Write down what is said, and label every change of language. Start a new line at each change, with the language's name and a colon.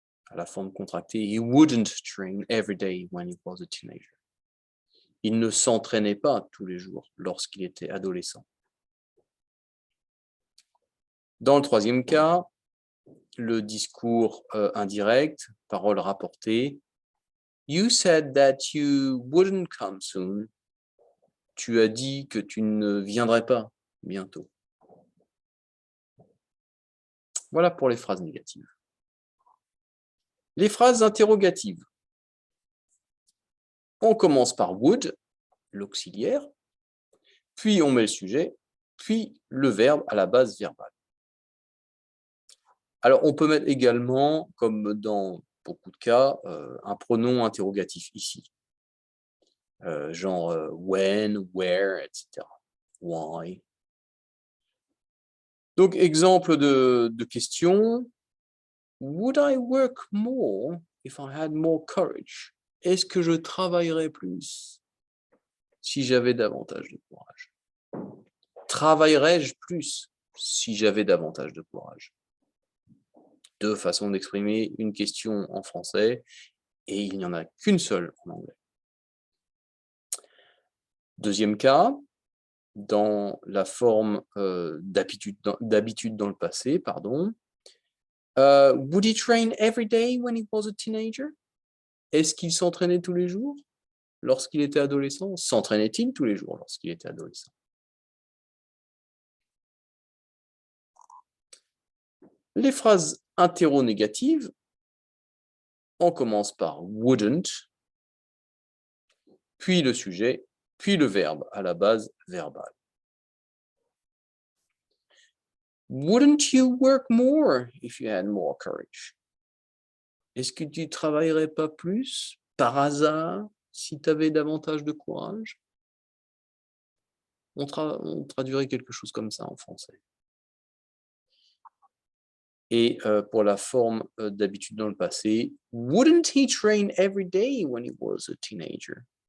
French: À la forme contractée,
English: he wouldn't train every day when he was a teenager.
French: Il ne s'entraînait pas tous les jours lorsqu'il était adolescent. Dans le troisième cas, le discours indirect, parole rapportée.
English: You said that you wouldn't come soon.
French: Tu as dit que tu ne viendrais pas bientôt. Voilà pour les phrases négatives. Les phrases interrogatives. On commence par would, l'auxiliaire, puis on met le sujet, puis le verbe à la base verbale. Alors, on peut mettre également, comme dans beaucoup de cas, un pronom interrogatif ici. Genre when, where, etc. Why. Donc, exemple de question.
English: Would I work more if I had more courage?
French: Est-ce que je travaillerais plus si j'avais davantage de courage? Travaillerais-je plus si j'avais davantage de courage? Deux façons d'exprimer une question en français, et il n'y en a qu'une seule en anglais. Deuxième cas, dans la forme d'habitude dans le passé, pardon,
English: Would he train every day when he was a teenager?
French: Est-ce qu'il s'entraînait tous les jours lorsqu'il était adolescent? S'entraînait-il tous les jours lorsqu'il était adolescent? Les phrases interrogatives, on commence par wouldn't, puis le sujet, puis le verbe à la base verbale.
English: Wouldn't you work more if you had more courage?
French: Est-ce que tu ne travaillerais pas plus par hasard si tu avais davantage de courage? On traduirait quelque chose comme ça en français. Et pour la forme d'habitude dans le passé,
English: wouldn't he train every day when he was a teenager?